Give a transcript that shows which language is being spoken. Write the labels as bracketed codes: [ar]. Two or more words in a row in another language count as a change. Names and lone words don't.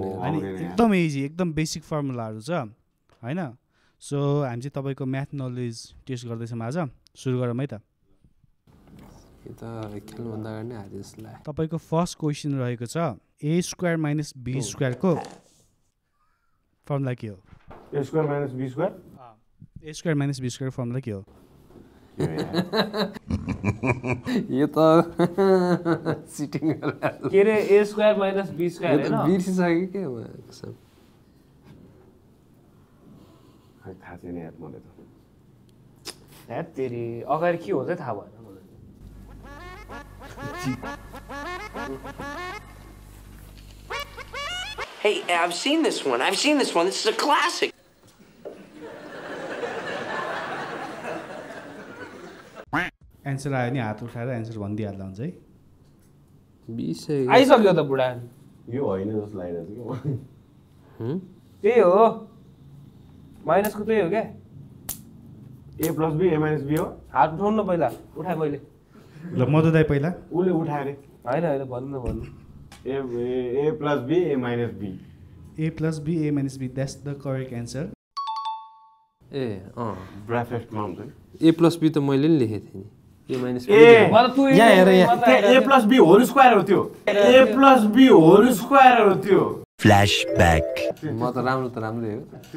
[ne] अनि एकदम इजी एकदम [en] basic formulas [ne] छ हैन सो हामी चाहिँ तपाईको [en] math knowledge test [ne] गर्दैछौँ आज सुरु गरौँ है त यो त खेल्नुभन्दा अगाडि नै हारे जस्तो लाग्यो तपाईको [en] first question [ne] रहेको छ a² - b² को फर्मुला के हो a² - b² a² - b² फर्मुला के हो यो त सिटिङ गरेर के रे a² - b² हैन बिर्सिसक्यो के कसम थाहा छैन यार मलाई त यार तेरी अगाडि के हो चाहिँ थाहा भएन मलाई [en] Hey, I've seen this one. This is a classic. [ne] एन्सर आयो नि हात उठाएर एन्सर भनिदिइहाल्दा हुन्छ है बिर्सिसक्यो आइसक्यो त बुढा यो होइन जस्तो लागिरहेको छ कि त्यही हो माइनसको त्यही हो क्या a + b a - b हो हात उठाउनु न पहिला उठाए मैले ल मधु दाइ पहिला उले उठाए रे होइन भन्नु a + b a - b a + b a - [en] b that's the correct answer [ne] ए ब्राकेटमा हुन्छ a + b त मैले नि लेखेको थिएँ नि a - b यहाँ हेर यहाँ a + b [en] whole square [ne] हो त्यो a + b [en] whole square [ne] हो त्यो फ्ल्याशब्याक म त राम्रै हो